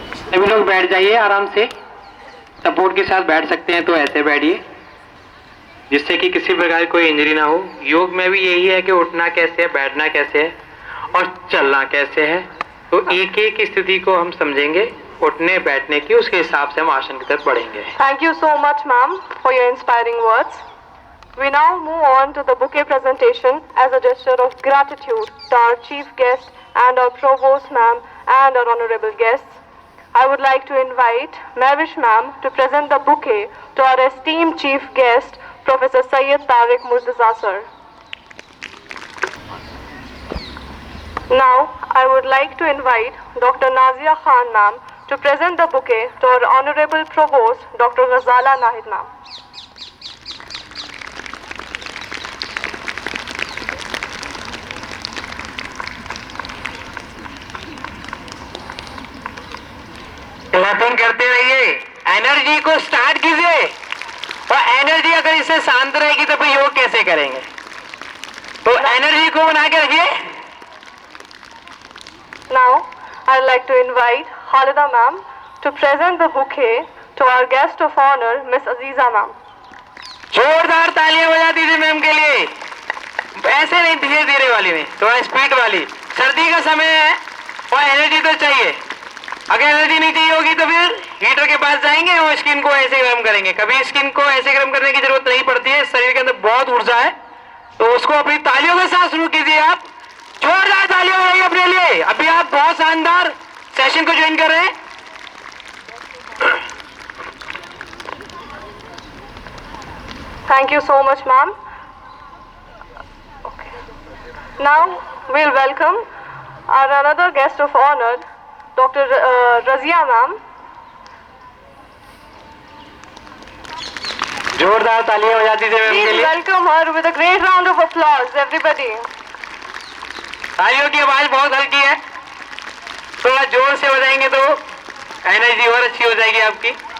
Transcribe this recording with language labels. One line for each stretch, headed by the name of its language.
Hindi: सभी लोग बैठ जाइए आराम से, सपोर्ट के साथ बैठ सकते हैं तो ऐसे बैठिए जिससे कि किसी प्रकार की कोई इंजरी ना हो. योग में भी यही है कि उठना कैसे है, बैठना कैसे है और चलना कैसे है. तो एक एक स्थिति को हम समझेंगे, उठने बैठने की, उसके हिसाब से हम आसन की तरफ बढ़ेंगे.
English: Thank you so much, ma'am, for your inspiring words. We now move on to the bouquet presentation as a gesture of gratitude to our chief guest and our provost, ma'am, and our honorable guests. I would like to invite Mavish ma'am to present the bouquet to our esteemed chief guest, Professor Syed Tariq Murtaza sir. Now, I would like to invite Dr. Nazia Khan ma'am to present the bouquet to our honorable provost, Dr. Ghazala Nahid ma'am.
Hindi: Clapping करते रहिए, energy को start कीजिए. और energy अगर इससे शांत रहेगी तो फिर योग कैसे करेंगे. तो एनर्जी को बना के रखिए.
English: Now, I'd like to invite Khalida ma'am to present the bouquet to our guest of honor, Miss Aziza ma'am.
Hindi: जोरदार तालियां बजा दीजिए मैम के लिए. ऐसे नहीं, धीरे धीरे वाली में, थोड़ा स्पीड वाली. सर्दी का समय है और एनर्जी तो चाहिए. अगर एनर्जी नहीं चाहिए होगी तो फिर हीटर के पास जाएंगे और स्किन को ऐसे गर्म करेंगे. कभी स्किन को ऐसे गर्म करने की जरूरत नहीं पड़ती है. शरीर के अंदर बहुत ऊर्जा है, तो उसको अपनी तालियों के साथ शुरू कीजिए. आप जोरदार तालियां बजाइए अपने लिए. अभी आप बहुत शानदार सेशन को ज्वाइन कर रहे हैं.
English: Thank you so much, ma'am. Okay. Now, we'll welcome Our another guest of honor, Dr. Razia ma'am.
Hindi: जोरदार तालियां हो जाती थी मैम के
English: Please
Hindi: लिए।
English: welcome her with a great round of applause, everybody.
Hindi: तालियों की आवाज बहुत हल्की है, थोड़ा जोर से बजाएंगे तो एनर्जी और अच्छी हो जाएगी आपकी।